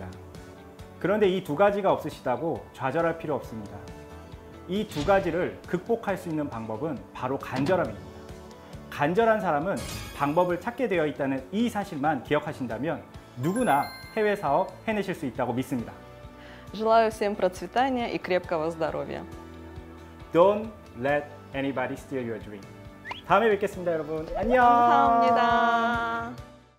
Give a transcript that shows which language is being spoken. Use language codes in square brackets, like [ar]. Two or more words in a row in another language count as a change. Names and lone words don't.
[ko] 그런데 이 두 가지가 없으시다고 좌절할 필요 없습니다. 이 두 가지를 극복할 수 있는 방법은 바로 간절함입니다. 간절한 사람은 방법을 찾게 되어 있다는 이 사실만 기억하신다면 누구나 해외 사업 해내실 수 있다고 믿습니다. [ru] Желаю всем процветания и крепкого здоровья. [en] Don't let anybody steal your dream. [ko] 다음에 뵙겠습니다, 여러분. 안녕. 감사합니다.